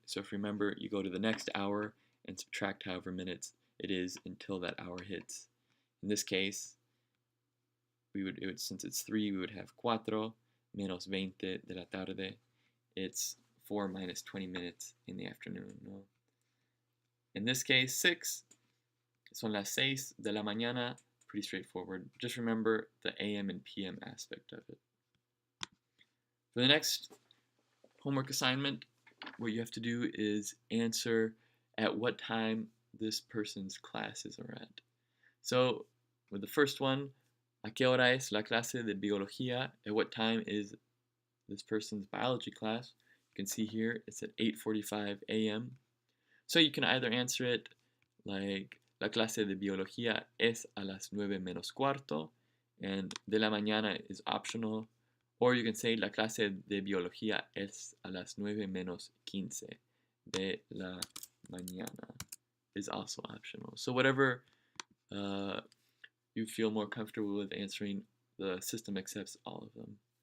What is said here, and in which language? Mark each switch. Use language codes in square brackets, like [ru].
[en] So if you remember, you go to the next hour and subtract however minutes it is until that hour hits. In this case, since it's 3, we would have [es] 4 menos 20 de la tarde. [en] It's 4 minus 20 minutes in the afternoon. No? In this case, [es] 6, son las 6 de la mañana. [en] Pretty straightforward. Just remember the AM and PM aspect of it. For the next homework assignment, what you have to do is answer at what time this person's classes are at. So with the first one, [es] ¿A qué hora es la clase de biología? [en] At what time is this person's biology class? You can see here it's at 8:45 a.m. So you can either answer it like [es] la clase de biología es a las 9:15, [en] and de la mañana is optional, or you can say [es] la clase de biología es a las 9:15 de la mañana [en] is also optional. So whatever you feel more comfortable with answering, the system accepts all of them.